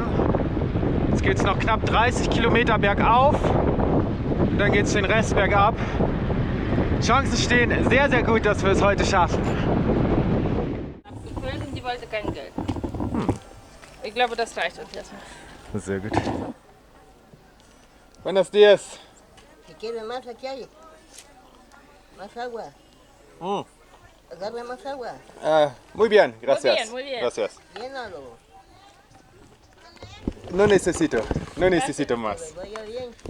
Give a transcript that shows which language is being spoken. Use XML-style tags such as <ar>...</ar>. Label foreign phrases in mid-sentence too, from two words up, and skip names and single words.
<de>Jetzt geht es noch knapp 30 Kilometer bergauf. Und dann geht es den Rest bergab. Chancen stehen sehr, sehr gut, dass wir es heute schaffen. Abgefüllt und die wollte kein Geld. Ich glaube, das reicht uns erstmal. Sehr gut.</de> <es>Buenos días. Si quiere más, aquí hay. Más agua. Agarre más agua. Muy bien, gracias. Muy bien. Gracias. Llénalo. No necesito más. Que vaya bien.</es>